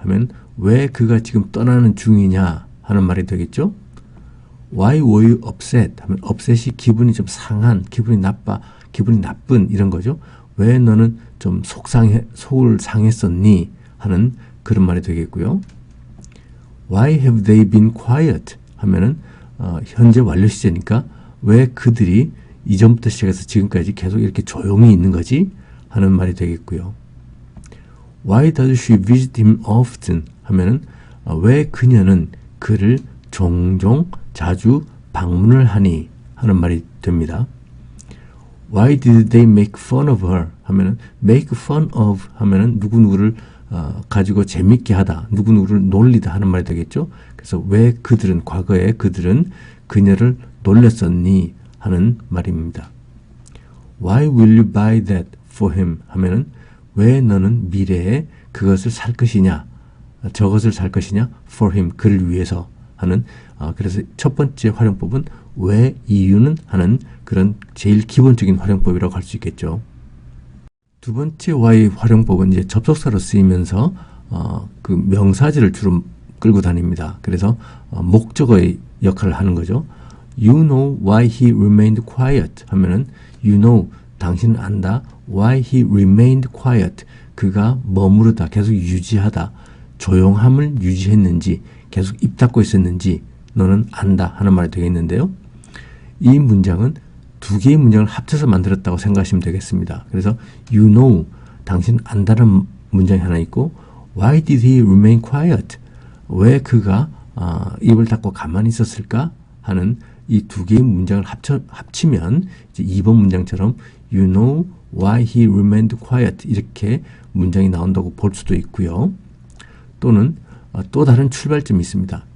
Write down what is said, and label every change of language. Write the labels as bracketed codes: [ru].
[ko] 하면 왜 그가 지금 떠나는 중이냐? 하는 말이 되겠죠. [en] Why were you upset? [ko] 하면 upset이 기분이 좀 상한, 기분이 나빠, 기분이 나쁜 이런 거죠. 왜 너는 좀 속을 상했었니? 하는 그런 말이 되겠고요. [en] Why have they been quiet? [ko] 하면은 현재 완료 시제니까 왜 그들이 이전부터 시작해서 지금까지 계속 이렇게 조용히 있는 거지? 하는 말이 되겠고요. [en] Why does she visit him often? [ko] 하면은 왜 그녀는 그를 종종 자주 방문을 하니? 하는 말이 됩니다. [en] Why did they make fun of her? [ko] 하면은 make fun of 하면은 누구누구를 가지고 재밌게 하다, 누구누구를 놀리다 하는 말이 되겠죠. 그래서 왜 그들은, 과거에 그들은 그녀를 놀렸었니? 하는 말입니다. [en] Why will you buy that for him? [ko] 하면은 왜 너는 미래에 그것을 살 것이냐, 저것을 살 것이냐, [en] for him, [ko] 그를 위해서 하는 그래서 첫 번째 활용법은 왜, 이유는 하는 그런 제일 기본적인 활용법이라고 할 수 있겠죠. 두 번째 why 활용법은 이제 접속사로 쓰이면서 그 명사절을 주로 끌고 다닙니다. 그래서 목적어의 역할을 하는 거죠. [en] You know why he remained quiet [ko] 하면은 [en] you know [ko] 당신은 안다. [en] Why he remained quiet [ko] 그가 머무르다 계속 유지하다 조용함을 유지했는지 계속 입 닫고 있었는지 너는 안다 하는 말이 되겠는데요. 이 문장은 두 개의 문장을 합쳐서 만들었다고 생각하시면 되겠습니다. 그래서 [en] you know, [ko] 당신 안다는 문장이 하나 있고 [en] why did he remain quiet? [ko] 왜 그가 입을 닫고 가만히 있었을까? 하는 이 두 개의 문장을 합치면 이제 2번 문장처럼 [en] you know why he remained quiet [ko] 이렇게 문장이 나온다고 볼 수도 있고요. 또는 또 다른 출발점이 있습니다.